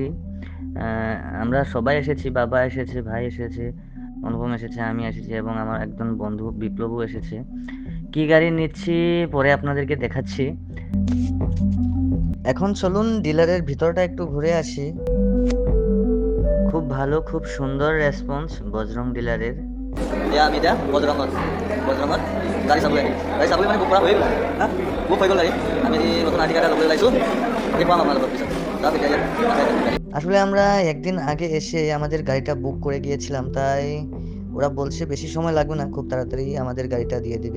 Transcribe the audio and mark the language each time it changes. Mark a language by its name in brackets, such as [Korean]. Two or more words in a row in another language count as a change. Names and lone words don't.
[Bangla] আমরা সবাই এসেছি, বাবা এসেছে, ভাই এসেছে, অনুপম এসেছে, আমি এসেছি এবং আমার একজন বন্ধু বিপ্লবও এসেছে। কি গাড়ি নিচ্ছি পরে আপনাদেরকে দেখাচ্ছি। এখন চলুন ডিলারের ভিতরটা একটু ঘুরে আসি। খুব ভালো, খুব সুন্দর রেসপন্স বজরং ডিলারের। [Assamese] আমি এটা বজরঙত গাড়ী চাবলৈ মানে বুক কৰা হৈ গ'ল। বুক হৈ গ'ল গাড়ী। আমি নতুন আৰ্টিকা এটা ল'বলৈ ওলাইছোঁ, দেখুৱাম আপোনালোকৰ পিছত। [Bangla] আসলে আমরা একদিন আগে এসে আমাদের গাড়িটা বুক করে গিয়েছিলাম, তাই ওরা বলছে বেশি সময় লাগবে না, খুব তাড়াতাড়ি আমাদের গাড়িটা দিয়ে দিবে।